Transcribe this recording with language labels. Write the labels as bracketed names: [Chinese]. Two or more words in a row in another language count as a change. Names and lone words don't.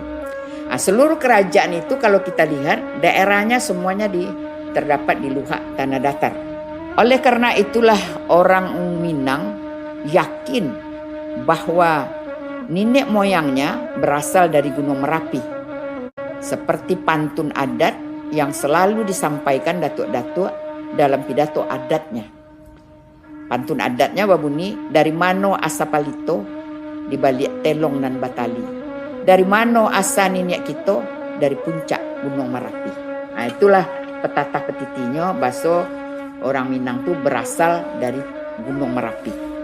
[Indonesian] Seluruh kerajaan itu kalau kita lihat daerahnya semuanya terdapat di luhak tanah datar. Oleh karena itulah orang Minang yakin bahwa nenek moyangnya berasal dari Gunung Merapi. Seperti pantun adat yang selalu disampaikan datuk-datuk dalam pidato adatnya. [Minangkabau] Pantun adatnya babuni, dari mano asa palito di balik telong nan batali. Dari mano asa nenek kita, dari puncak Gunung Merapi. [Indonesian] Itulah petata petitinya bahasa orang Minang tuh berasal dari Gunung Merapi.